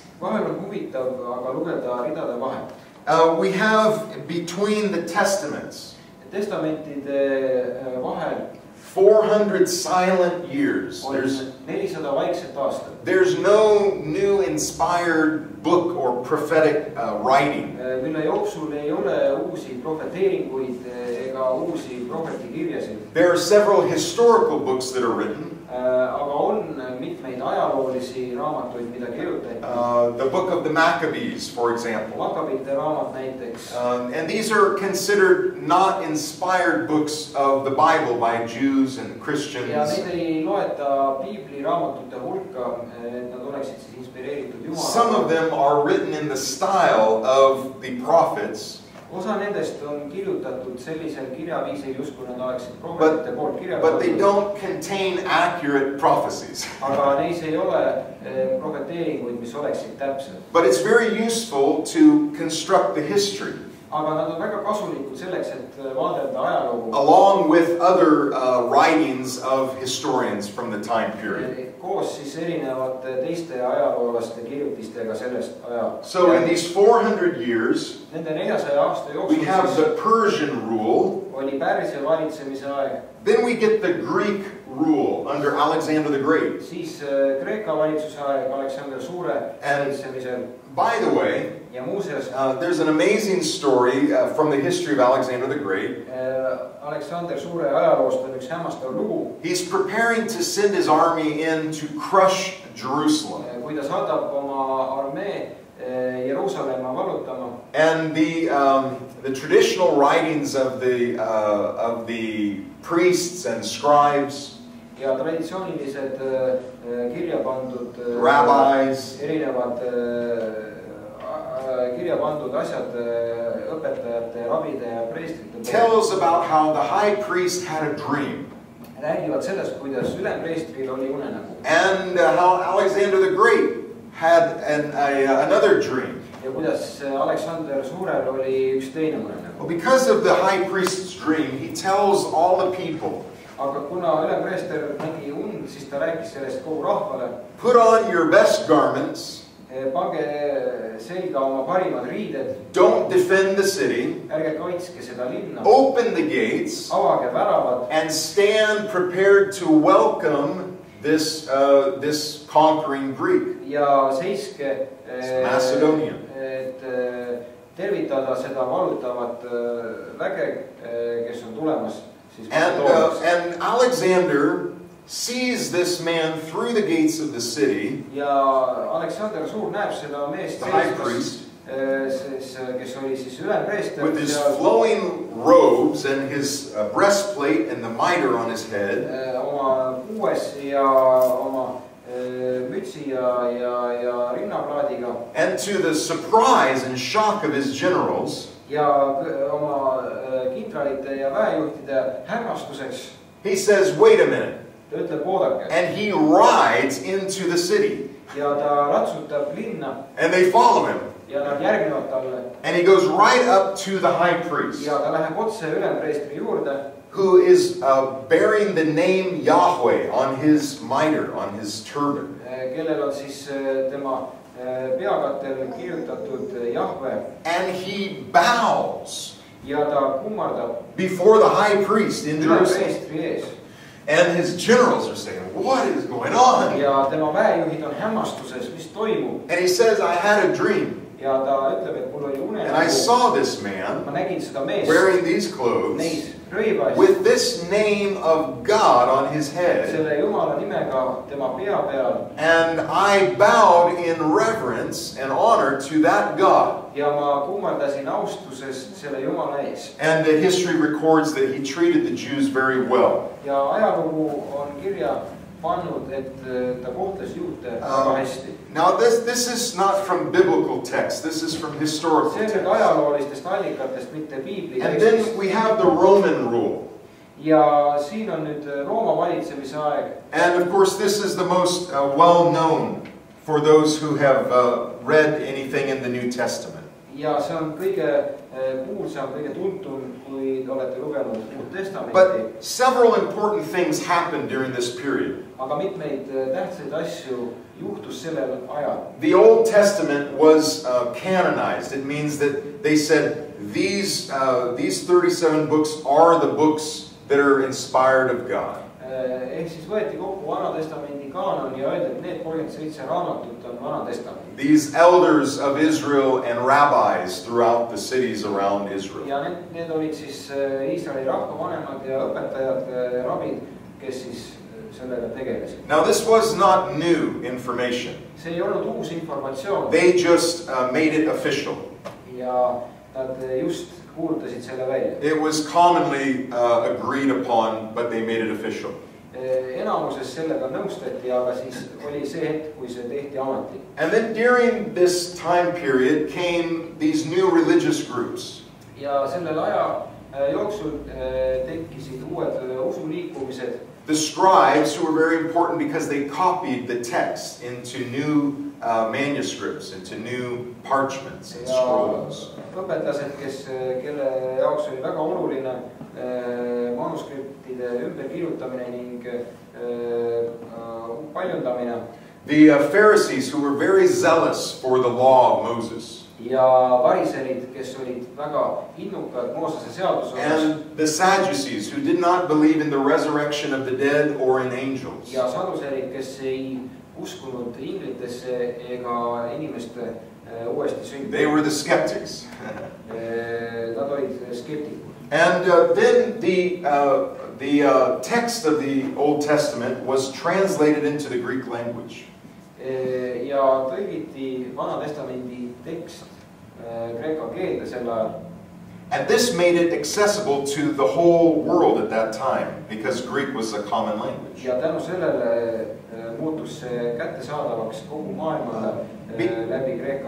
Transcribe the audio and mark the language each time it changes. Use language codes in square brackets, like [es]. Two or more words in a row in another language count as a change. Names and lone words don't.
[et] Vahel on huvitav aga lugeda ridade vahel. [en] We have between the testaments. [et] Testamentide vahel [en] 400 silent years. [et] There's 400 vaikset aastat. [en] There's no new inspired book or prophetic writing. [et] Mille jooksul ei ole uusi profeteeringuid ega uusi prohvetikirjasid. [en] There are several historical books that are written. [et] Aga on mitmeid ajaloolisi raamatuid, mida kirjutati. [en] The book of the Maccabees, for example. [et] Makkabite raamat näiteks. [en] And these are considered not inspired books of the Bible by Jews and Christians. [et] Ja neid ei loeta Piibli raamatute hulka, et nad oleksid siis inspireeritud Jumala. [en] Some of them are written in the style of the prophets. [et] Osa nendest on kirjutatud sellisel kirjaviisil, justkui nad oleksid prohvetite poolt kirjutatud. [en] But they don't contain accurate prophecies. [et] Aga neis ei ole profeteeringuid, mis oleksid täpsed. [en] But it's very useful to construct the history. [et] Aga nad on väga kasulikud selleks, et vaadelda ajalugu. [en] Along with other writings of historians from the time period. [et] Koos siis erinevate teiste ajaloolaste kirjutistega sellest ajast. [en] So in these 400 years, [et] nende 400 aasta jooksul [en] we have the Persian rule. [et] Oli Pärsia valitsemise aeg. [en] Then we get the Greek rule under Alexander the Great. [et] Siis Kreeka valitsuse aeg Aleksander Suure valitsemisel. [en] By the way, [et] ja muuseas, [en] there's an amazing story from the history of Alexander the Great. [et] Aleksander Suure ajaloost on üks hämmastav lugu. [en] He's preparing to send his army in to crush Jerusalem. [et] Kui ta saadab oma armee Jeruusalemma vallutama. [en] And the traditional writings of the priests and scribes, [et] ja traditsioonilised kirja pandud [en] rabbis, [et] erinevad kirja pandud asjad õpetajate, rabide ja preestrite [en] tells about how the high priest had a dream. [et] Räägivad sellest, kuidas ülempreestril oli unenägu. [en] And how Alexander the Great had another dream. [et] Ja kuidas Aleksander Suurel oli üks teine unenägu. [en] Well, because of the high priest's dream, he tells all the people, [et] aga kuna ülempreester nägi und, siis ta rääkis sellest kogu rahvale. [en] put on your best garments. [et] Pange selga oma parimad riided. [en] Don't defend the city. [et] Ärge kaitske seda linna. [en] Open the gates. [et] Avage väravad. [en] And stand prepared to welcome this conquering Greek. [et] Ja seiske Macedonia. Et tervitada seda valutavat väge, kes on tulemas. [en] And Alexander sees this man through the gates of the city. [et] Ja Aleksander Suur näeb seda meest seismas, kes oli siis ülempreester. [en] With his flowing robes and his breastplate and the mitre on his head. [et] Oma puues ja oma mütsi ja rinnaplaadiga. [en] And to the surprise and shock of his generals. [et] Ja oma kindralite ja väejuhtide hämmastuseks. [en] He says, wait a minute. [et] Ta ütleb, oodake. [en] And he rides into the city. [et] Ja ta ratsutab linna. [en] And they follow him. [et] Ja nad järgivad talle. [en] And he goes right up to the high priest. [et] Ja ta läheb otse ülempreestri juurde. [en] Who is bearing the name Yahweh on his mitre, on his turban. [et] Kellel on siis tema peakattel kirjutatud Jahve. [en] And he bows. [et] Ja ta kummardab. [en] Before the high priest in Jerusalem. [et] Ülempreestri ees. [en] And his generals are saying, what is going on? [et] Ja tema väejuhid on hämmastuses, mis toimub. [en] And he says, I had a dream. [et] Ja ta ütleb, et mul oli unenägu. [en] And I saw this man [et] ma nägin seda meest, [en] wearing these clothes with this name of God on his head. [et] Selle Jumala nimega tema pea peal. [en] And I bowed in reverence and honor to that God. [et] Ja ma kummardasin austuses selle Jumala ees. [en] And the history records that he treated the Jews very well. [et] Ja ajalugu on kirja pannud, et ta kohtles juute väga hästi. [en] Now this is not from biblical text. This is from historical text. [et] See on ajaloolistest allikatest, mitte piibli [en] And [et] tekstist. [en] then we have the Roman rule. [et] Ja siin on nüüd Rooma valitsemise aeg. [en] And of course this is the most well known for those who have read anything in the New Testament. [et] Ja see on kõige kuulsam, kõige tuntum, kui olete lugenud Uut Testamenti. [en] But several important things happened during this period. [et] Aga mitmeid tähtsaid asju juhtus sellel ajal. [en] The Old Testament was canonized. It means that they said these 37 books are the books that are inspired of God. [et] Ehk siis võeti kokku Vana Testamendi kaanon ja öeldi, et need 37 raamatut on Vana Testament. [en] These elders of Israel and rabbis throughout the cities around Israel. [et] Ja need olid siis Iisraeli rahvavanemad ja õpetajad, rabid, kes siis sellega tegelesid. [en] Now this was not new information. [et] See ei olnud uus informatsioon. [en] They just made it official. [et] Ja nad just kuulutasid selle välja. [en] It was commonly agreed upon, but they made it official. [et] Enamuses sellega nõustati, aga siis oli see hetk, kui see tehti ametlik. [en] And then during this time period came these new religious groups. [et] Ja sellel aja jooksul tekkisid uued usuliikumised. [en] The scribes, who were very important because they copied the text into new manuscripts, into new parchments and scrolls. [et] Õpetlased, kelle jaoks oli väga oluline manuskriptide ümberkirjutamine ning paljundamine. [en] The Pharisees, who were very zealous for the law of Moses. [et] Ja variserid, kes olid väga innukad Moosese seaduse osas. [en] And the Sadducees, who did not believe in the resurrection of the dead or in angels. [et] Ja saduserid, kes ei uskunud inglitesse ega inimeste uuesti sündi. [en] They were the skeptics. [et] Nad olid skeptikud. [en] And then the text of the Old Testament was translated into the Greek language. [et] Ja tõlgiti Vana Testamendi tekst kreeka keelde sel ajal. [en] And this made it accessible to the whole world at that time, because Greek was a common language. [et] Ja tänu sellele muutus see kättesaadavaks kogu maailmale läbi Kreeka.